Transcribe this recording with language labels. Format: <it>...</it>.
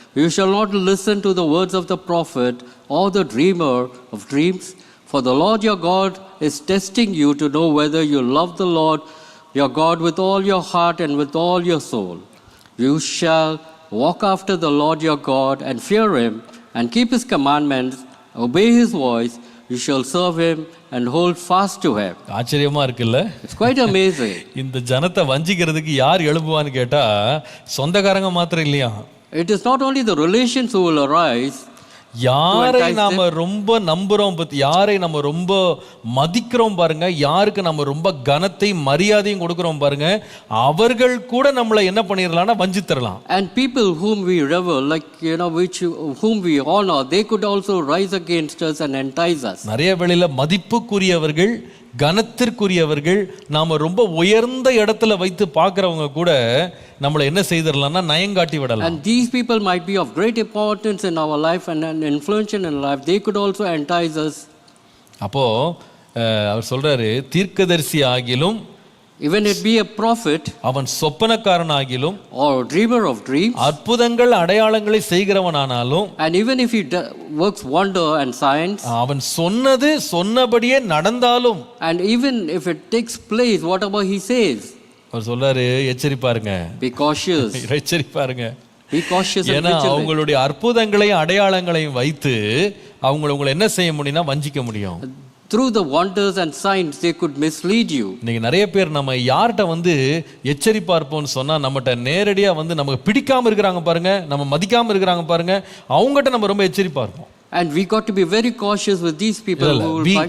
<en>You shall not listen to the words of the prophet or the dreamer of dreams, for the Lord your God is testing you to know whether you love the Lord your God with all your heart and with all your soul. You shall walk after the Lord your God and fear him and keep his commandments, obey his voice. You shall serve him and hold fast to him.</en> <ta>ஆச்சரியமா இருக்குல்ல?</ta> <en>It's quite amazing.</en> <ta>இந்த ஜனத்தை வஞ்சிக்கிறதுக்கு யார் எழுப்புவான்னு கேட்டா சொந்தக்காரங்க மாத்திரம் இல்லையா.</ta> <en>It is not only the relations who will arise.</en> <ta>யாரை நாம ரொம்ப நம்புறோம், யாரை நம்ம ரொம்ப மதிக்கிறோம் பாருங்க, யாருக்கு நம்ம ரொம்ப கனத்தை மரியாதையும் கொடுக்கிறோம் பாருங்க, அவர்கள் கூட நம்மளை என்ன பண்ணிடலாம்னா வஞ்சித்தரலாம்.</ta> <en>And people whom we revere, like whom we honor, they could also rise against us and entice us.</en> <ta>நிறைய வேளையில மதிப்புக்குரியவர்கள், கனத்திற்குரியவர்கள், நாம ரொம்ப உயர்ந்த இடத்துல வைத்து பார்க்கிறவங்க கூட நம்மளை என்ன செய்திடலாம்னா நயங்காட்டி விடலாம்.</ta> <en>And these people might be of great importance in our life and influential in life. They could also entice us.</en> <ta>அப்போ அவர் சொல்றாரு, தீர்க்கதரிசி ஆகிலும்,</ta> <en>even it be a prophet,</en> <ta>அவன் சொப்பனக்காரன் ஆகிலும்,</ta> <en>or a dreamer of dreams,</en> <ta>அற்புதங்கள் அடையாளங்களை செய்கிறவனானாலும்,</ta> <en>and even if he works wonder and signs,</en> <ta>அவன் சொன்னது சொன்னபடியே நடந்தாலும்,</ta> <en>and even if it takes place whatever he says,</en> <ta>அவர் சொல்றாரு, எச்சரிப்பாருங்க,</ta> <en>be cautious,</en> <ta>எச்சரிப்பாருங்க,</ta> <en>be cautious.</en> <ta>ஏன்னா அவங்களுடைய அற்புதங்களையும் அடையாளங்களையும் வைத்து உங்களை என்ன செய்ய முடியும்னா வஞ்சிக்க முடியும்.</ta> <en>Through the wonders and signs they could mislead you.</en> <ta>நீங்க நிறைய பேர் நம்ம யார்கிட்ட எச்சரிப்பா இருப்போம்னு சொன்னா, நம்மகிட்ட நேரடியா நமக்கு பிடிக்காம இருக்கிறாங்க பாருங்க, நம்ம மதிக்காம இருக்கிறாங்க பாருங்க, அவங்ககிட்ட நம்ம ரொம்ப எச்சரிப்பா இருப்போம்.</ta> <en>And we got to be very cautious with these people who will</en>